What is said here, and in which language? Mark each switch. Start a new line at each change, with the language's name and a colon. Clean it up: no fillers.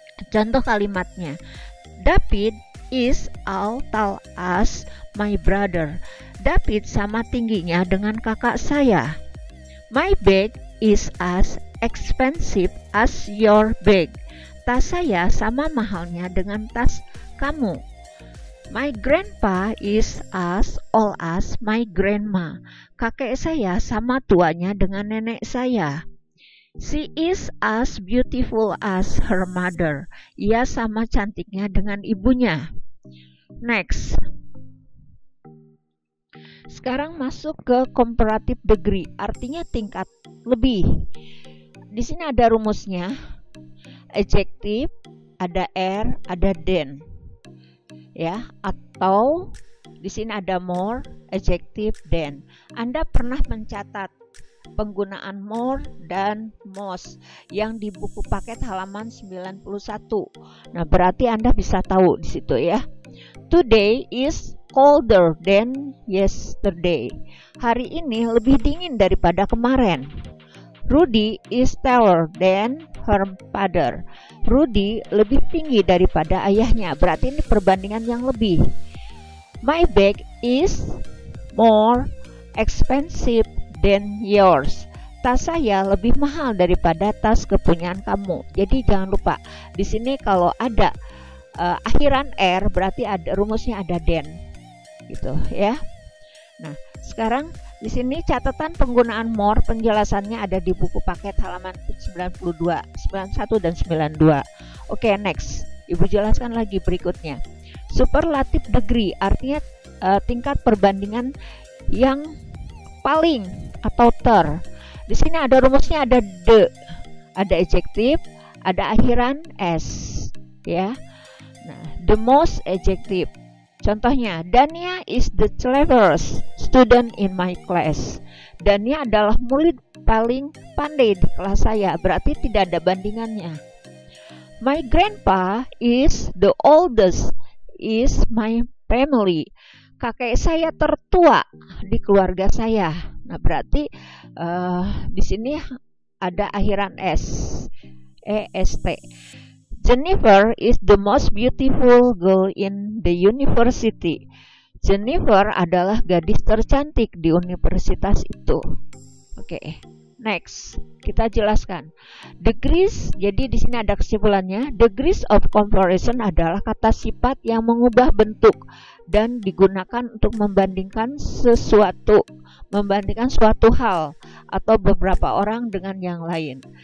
Indonesian: Contoh kalimatnya,
English: David is all tall as my brother.
Indonesian: David sama tingginya dengan kakak saya.
English: My bag is as expensive as your bag.
Indonesian: Tas saya sama mahalnya dengan tas kamu.
English: My grandpa is as old as my grandma.
Indonesian: Kakek saya sama tuanya dengan nenek saya.
English: She is as beautiful as her mother.
Indonesian: Ia sama cantiknya dengan ibunya.
English: Next.
Indonesian: Sekarang masuk ke comparative degree, artinya tingkat lebih. Di sini ada rumusnya. Adjektif, ada er, ada than. Ya, atau di sini ada more, adjektif, than. Anda pernah mencatat penggunaan more dan most yang di buku paket halaman 91. Nah, berarti Anda bisa tahu di situ ya.
English: Today is colder than yesterday.
Indonesian: Hari ini lebih dingin daripada kemarin.
English: Rudy is taller than her father.
Indonesian: Rudy lebih tinggi daripada ayahnya. Berarti ini perbandingan yang lebih.
English: My bag is more expensive than yours.
Indonesian: Tas saya lebih mahal daripada tas kepunyaan kamu. Jadi jangan lupa di sini kalau ada akhiran er berarti ada rumusnya ada than, gitu ya. Nah, sekarang di sini catatan penggunaan more penjelasannya ada di buku paket halaman 92, 91 dan 92. Oke, next. Ibu jelaskan lagi berikutnya. Superlative degree artinya tingkat perbandingan yang paling atau ter. Di sini ada rumusnya ada the, ada adjektif, ada akhiran s, ya.
English: Nah, the most adjective. Contohnya, Dania is the cleverest student in my class.
Indonesian: Dania adalah murid paling pandai di kelas saya, berarti tidak ada bandingannya.
English: My grandpa is the oldest is my family.
Indonesian: Kakek saya tertua di keluarga saya. Nah, berarti di sini ada akhiran s, est.
English: Jennifer is the most beautiful girl in the university.
Indonesian: Jennifer adalah gadis tercantik di universitas itu. Oke, next. Kita jelaskan. Degrees, jadi di sini ada kesimpulannya. Degrees of comparison adalah kata sifat yang mengubah bentuk dan digunakan untuk membandingkan sesuatu, membandingkan suatu hal atau beberapa orang dengan yang lain.